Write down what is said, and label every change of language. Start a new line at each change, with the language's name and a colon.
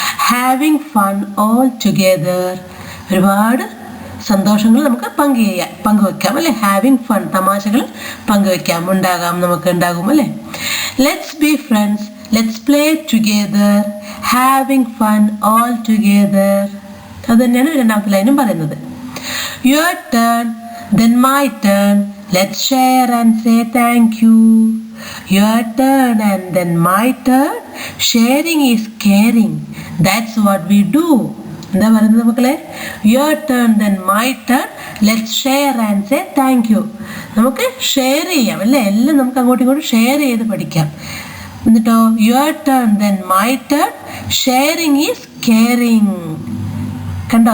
English: Having fun all together.
Malayalam: ഒരുപാട് സന്തോഷങ്ങൾ നമുക്ക് പങ്കുവെക്കാം അല്ലേ? ഹാവിങ് ഫൺ, തമാശകൾ പങ്കുവെക്കാം, നമുക്ക് ഉണ്ടാകും അല്ലേ?
English: Let's be friends, let's play together, having fun all together.
Malayalam: അത് തന്നെയാണ് രണ്ടാമത്തെ ലൈനും പറയുന്നത്.
English: Your turn, then my turn, let's share and say thank you. Your turn and then my turn, sharing is caring, that's what we do.
Malayalam: എന്താ പറയുന്നത് മക്കളെ?
English: Your turn then my turn, let's share and say thank you.
Malayalam: നമുക്ക് share ചെയ്യാം അല്ലേ? എല്ലാം നമുക്ക് അങ്ങോട്ടും ഇങ്ങോട്ടും ഷെയർ ചെയ്ത് പഠിക്കാം.
English: എന്നിട്ടോ your turn then my turn, sharing is caring. കണ്ടോ?